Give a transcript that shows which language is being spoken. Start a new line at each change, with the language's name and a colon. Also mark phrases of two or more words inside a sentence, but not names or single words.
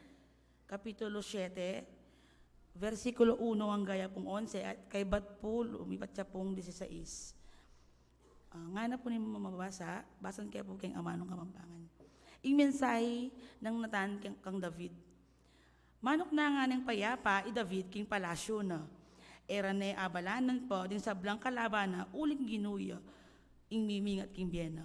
Pampanga: Kapitulo 7, versikulo 1 ang gaya pong 11, at kay bat po, lumipat siya pong 16. Nga na po ni mamabasa, basan kaya po keng amanong kamampangan. Ing mensahe ng natan kang David. Manok na nga ng payapa, David king palasyo na. Era ne abalanan po din sa blang kalabana uling ginuya ing mimingat king biyena.